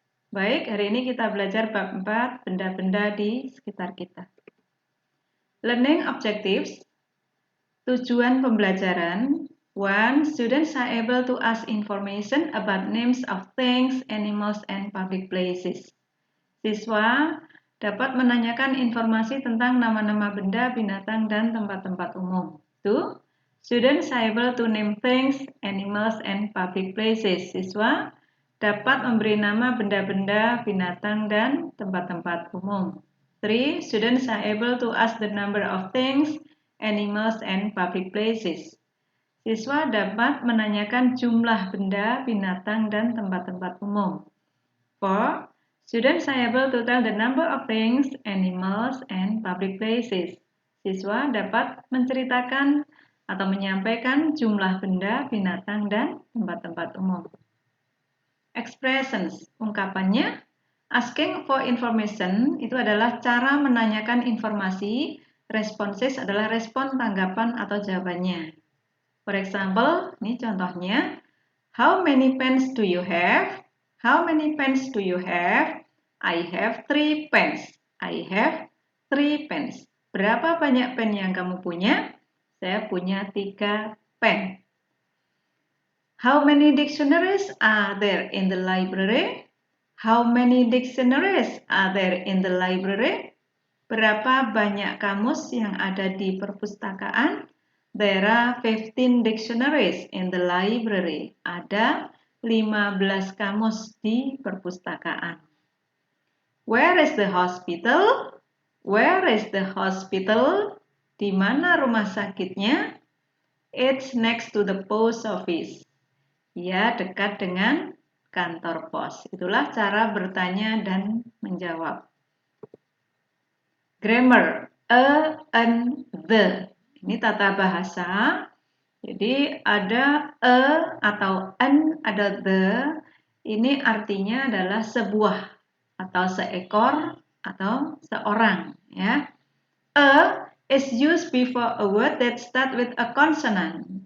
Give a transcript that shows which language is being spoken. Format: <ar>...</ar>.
<id>Baik, hari ini kita belajar bab 4, benda-benda di sekitar kita.</id> <en>Learning objectives.</en> <id>Tujuan pembelajaran.</id> <en>1. Students are able to ask information about names of things, animals, and public places.</en> <id>Siswa dapat menanyakan informasi tentang nama-nama benda, binatang, dan tempat-tempat umum.</id> <en>2. Students are able to name things, animals, and public places.</en> <id>Siswa dapat memberi nama benda-benda, binatang, dan tempat-tempat umum.</id> <en>3. Students are able to ask the number of things, animals, and public places.</en> <id>Siswa dapat menanyakan jumlah benda, binatang, dan tempat-tempat umum.</id> <en>4. Students are able to tell the number of things, animals, and public places.</en> <id>Siswa dapat menceritakan atau menyampaikan jumlah benda, binatang, dan tempat-tempat umum. Expressions, ungkapannya.</id> <en>Asking for information</en> <id>itu adalah cara menanyakan informasi. Responses adalah respon, tanggapan, atau jawabannya.</id> <en>For example,</en> <id>ini contohnya.</id> <en>How many pens do you have? How many pens do you have? I have 3 pens. I have 3 pens.</en> <id>Berapa banyak pen yang kamu punya? Saya punya 3 pen.</id> <en>How many dictionaries are there in the library? How many dictionaries are there in the library?</en> <id>Berapa banyak kamus yang ada di perpustakaan?</id> <en>There are 15 dictionaries in the library.</en> <id>Ada 15 kamus di perpustakaan.</id> <en>Where is the hospital? Where is the hospital?</en> <id>Di mana rumah sakitnya?</id> <en>It's next to the post office.</en> <id>Ya, dekat dengan kantor pos. Itulah cara bertanya dan menjawab. Grammar, an, the. Ini tata bahasa. Jadi ada atau an, ada the. Ini artinya adalah sebuah atau seekor atau seorang. Ya.</id> <en>A is used before a word that start with a consonant.</en>